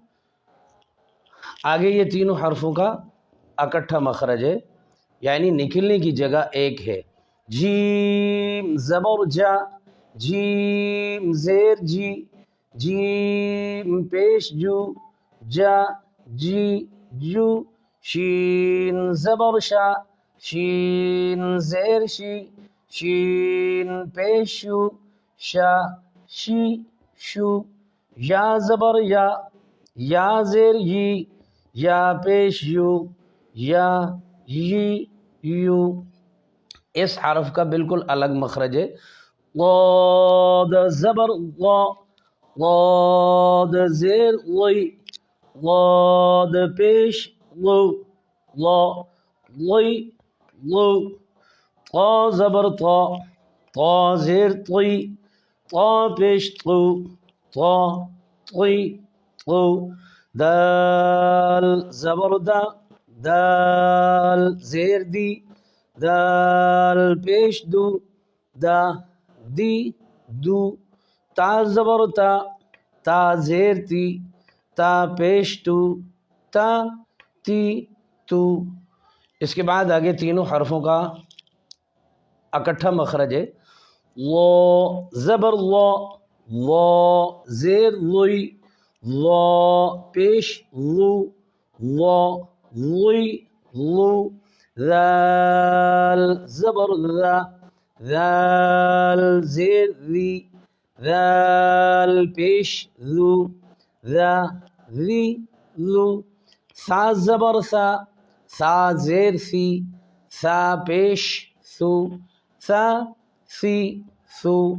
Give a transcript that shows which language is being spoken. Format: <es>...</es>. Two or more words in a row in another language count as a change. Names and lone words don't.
<ur>آگے یہ تینوں حرفوں کا اکٹھا مخرج ہے، یعنی نکلنے کی جگہ ایک ہے۔ جیم زبر جا، جیم زیر جی، جیم پیش جو، جا جی جو۔ شین زبر شا، شین زیر شی، شین پیش شو، شا شی شو۔ یا زبر یا، یا زیر یی، یا پیش یو، یا یی یو۔ اس حرف کا بالکل الگ مخرج ہے۔ ضاد زبر غا، ضاد زیر غی، ضاد پیش غو، غا غی غو۔ طا زبر طا، طا زیر طی، طا پیش طو، طا طی طو۔ دال زبر دا، دال زیر دی، دال پیش دو، دا دی دو۔ تا زبر تا، تا زیر تی، تا پیش تو، تا تی تو۔ اس کے بعد آگے تینوں حرفوں کا اکٹھا مخرج ہے۔ وا زبر وا، وا زیر وی، وا پیش وو، وا وی وو۔ ذال زبر ذا، ذال زیر ذی، ذال پیش ذو، ذا ذی ذو۔ ثا زبر ثا، ثا زیر ثی، ثا پیش ثو، ثا ثی ثو۔</ur>